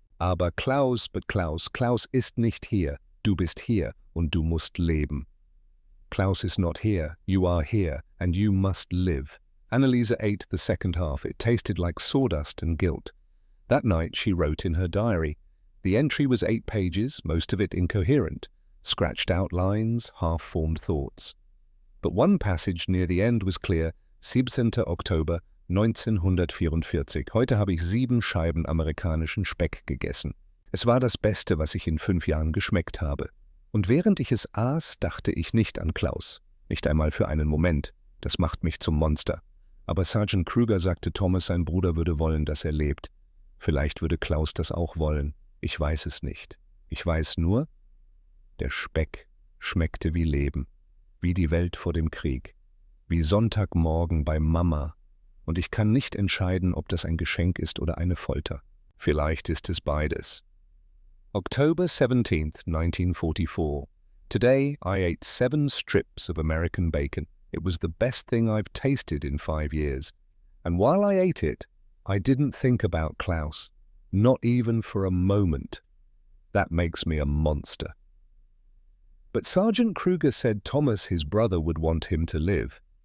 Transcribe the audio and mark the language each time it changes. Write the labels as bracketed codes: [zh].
[de] Aber Klaus, Klaus ist nicht hier. Du bist hier und du musst leben." [en] Klaus is not here, you are here, and you must live. Annalisa ate the second half. It tasted like sawdust and guilt. That night she wrote in her diary. The entry was 8 pages, most of it incoherent, scratched out lines, half-formed thoughts. But one passage near the end was clear. [de] 17. Oktober 1944. Heute habe ich 7 Scheiben amerikanischen Speck gegessen. Es war das Beste, was ich in 5 Jahren geschmeckt habe. Und während ich es aß, dachte ich nicht an Klaus. Nicht einmal für einen Moment. Das macht mich zum Monster. Aber Sergeant Kruger sagte Thomas, sein Bruder würde wollen, dass er lebt. Vielleicht würde Klaus das auch wollen. Ich weiß es nicht. Ich weiß nur, der Speck schmeckte wie Leben, wie die Welt vor dem Krieg, wie Sonntagmorgen bei Mama. Und ich kann nicht entscheiden, ob das ein Geschenk ist oder eine Folter. Vielleicht ist es beides. [en] October 17th, 1944. Today I ate 7 strips of American bacon. It was the best thing I've tasted in 5 years. And while I ate it, I didn't think about Klaus, not even for a moment. That makes me a monster. But Sergeant Kruger said Thomas, his brother, would want him to live.